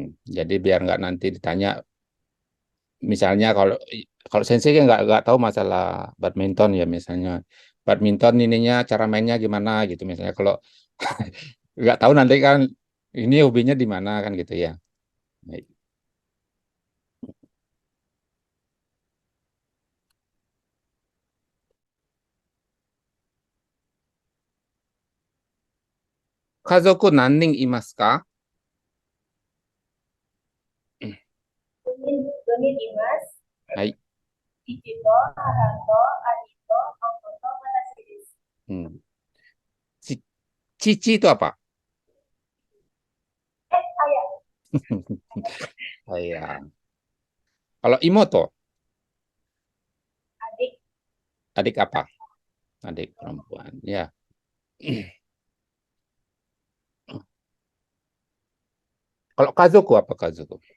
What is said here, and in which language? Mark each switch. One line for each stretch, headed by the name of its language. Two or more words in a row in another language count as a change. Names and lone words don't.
Indonesian: Jadi biar nggak nanti ditanya, misalnya kalau kalau sensei kan nggak tahu masalah badminton ya misalnya, badminton ininya cara mainnya gimana gitu misalnya, kalau nggak tahu nanti kan ini hobinya di mana kan gitu ya. Baik.
Japanese: 家族何人いますか? 4人います。はい。父と母と兄と弟と私です。
Indonesian: Hmm. Cici itu apa? Ayah, Ayah. Kalau imoto, adik, adik apa? Adik perempuan. Ya. Kalau kazoku apa kazoku?